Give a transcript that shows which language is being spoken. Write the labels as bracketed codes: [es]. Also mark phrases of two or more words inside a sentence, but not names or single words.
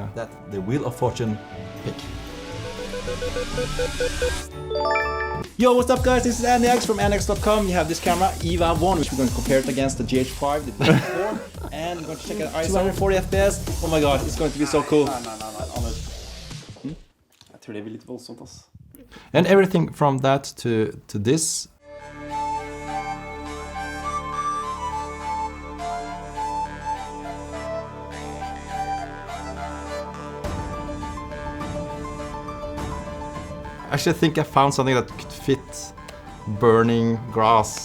[en] That the Wheel of Fortune pick. Yo, what's up guys, this is Aniax from Aniax.com. You have this camera, EVA 1, which we're going to compare it against the GH5, the GH4, and we're going to check out ISO 240 FPS. Oh my god, it's going to be so cool. [no] Nei, Anders. Jeg tror det blir litt voldsomt, ass. [en] And everything from that to this. Actually, I think I found something that could fit burning grass